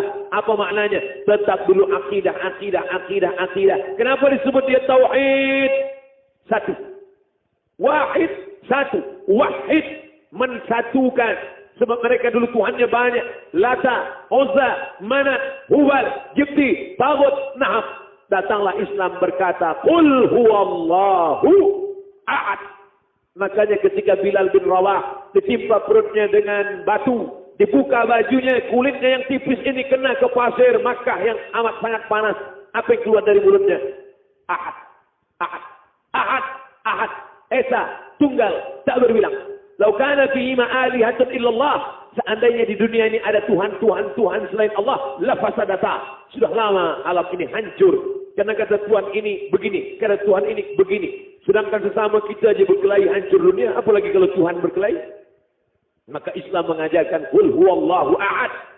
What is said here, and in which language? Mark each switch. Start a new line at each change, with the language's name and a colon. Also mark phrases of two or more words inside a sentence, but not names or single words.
Indonesian: Apa maknanya? Tetap dulu akidah. Kenapa disebut dia tauhid? Satu. Wahid. Satu. Wahid. Mensatukan. Sebab mereka dulu Tuhannya banyak. Lata, Uzza, Manat, Hubal, Jibti, Tagut, Nahab. Datanglah Islam berkata,
Arabic: قل هو الله أحد.
Indonesian: Makanya ketika Bilal bin Rawah ditimpa perutnya dengan batu, dibuka bajunya, kulitnya yang tipis ini kena ke pasir Makkah yang amat sangat panas. Apa yang keluar dari mulutnya?
Arabic: أحد، أحد، أحد، أحد.
Indonesian: Esa, tunggal, tak berbilang.
Arabic: لو كان فيهما آلهة إلا الله.
Indonesian: Seandainya di dunia ini ada Tuhan selain Allah,
Arabic: لفسدتا.
Indonesian: Sudah lama alam ini hancur. Karena kata Tuhan ini begini, kata Tuhan ini begini. Sedangkan sesama kita aja berkelahi hancur dunia, apalagi kalau Tuhan berkelahi. Maka Islam mengajarkan
Arabic: قل هو الله أحد.